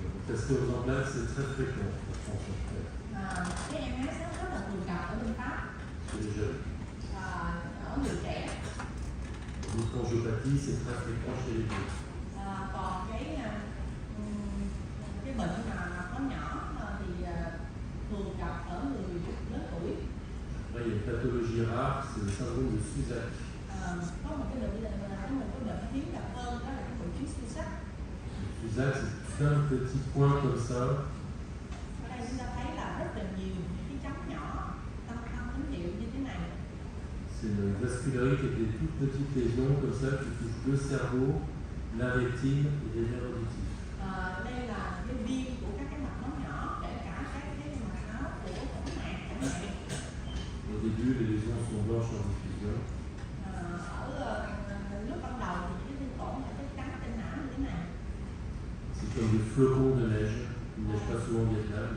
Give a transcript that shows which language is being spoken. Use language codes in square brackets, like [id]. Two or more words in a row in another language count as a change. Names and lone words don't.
[fr] La sclérose en plaques, c'est très fréquent en France en tout cas, [vi] Cái MS nó rất là thường gặp ở bên Pháp, [fr] chez les jeunes. [vi] ở người trẻ. [fr] L'hyperangiopathie, c'est très fréquent chez les vieux. [vi] Còn cái bệnh mà mạch máu nhỏ thì thường gặp ở người lớn tuổi. [fr] Après, il y a une pathologie rare, c'est le syndrome de Susak. [vi] Có một cái bệnh hiếm gặp hơn, đó là cái hội chứng suy sắc. [fr] Susak, c'est plein de petits points comme ça. [vi] Ở đây chúng ta thấy là rất là nhiều những cái chấm nhỏ tăng tín hiệu như thế này. [fr] C'est une vascularite avec des toutes petites lésions comme ça qui touchent le cerveau, la rétine et les nerfs auditifs. [vi] Đây là cái viêm của các cái mạch máu nhỏ, kể cả các cái mạch máu của phổi mạc chẳng hạn. [fr] Au début, les lésions sont blanches en diffusion. [vi] Lúc ban đầu thì cái thương tổn là chất trắng trên não như thế này. [fr] C'est comme des flocons de neige. Il neige pas souvent au Vietnam.